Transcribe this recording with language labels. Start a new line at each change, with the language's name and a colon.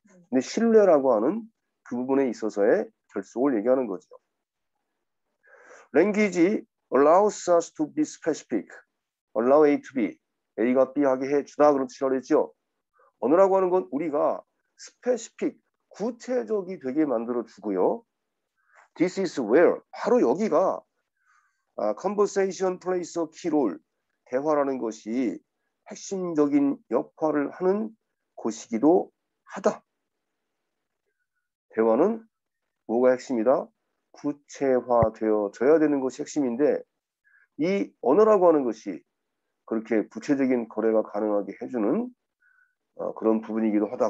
Korean: 근데 신뢰라고 하는 그 부분에 있어서의 결속을 얘기하는 거죠.
English: Language allows us to be specific. allow A to be.
Korean: A가 B 하게 해주다. 그런 뜻이라고 했죠. 언어라고 하는 건 우리가 specific, 구체적이 되게 만들어주고요.
English: This is where.
Korean: 바로 여기가
English: conversation plays a key role.
Korean: 대화라는 것이 핵심적인 역할을 하는 곳이기도 하다. 대화는 뭐가 핵심이다? 구체화되어져야 되는 것이 핵심인데 이 언어라고 하는 것이 그렇게 구체적인 거래가 가능하게 해주는 그런 부분이기도 하다.